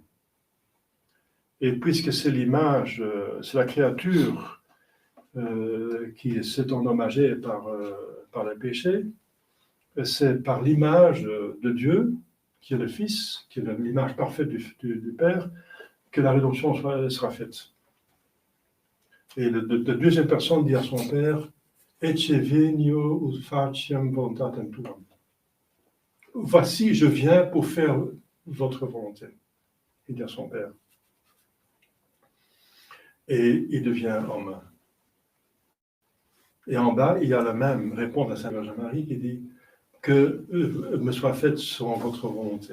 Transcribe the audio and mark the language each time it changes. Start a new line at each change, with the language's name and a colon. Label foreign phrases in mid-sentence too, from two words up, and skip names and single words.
French: Et puisque c'est l'image, c'est la créature qui s'est endommagée par le péché, c'est par l'image de Dieu, qui est le Fils, qui est l'image parfaite du Père, que la rédemption sera faite. Et la deuxième personne dit à son Père,
Latin: Ecce venio ut faciem voluntatem tuam.
French: Voici, je viens pour faire votre volonté. Il dit à son Père. Et il devient homme. Et en bas, il y a la même réponse à Sainte Vierge Marie qui dit que me soit faite selon votre volonté.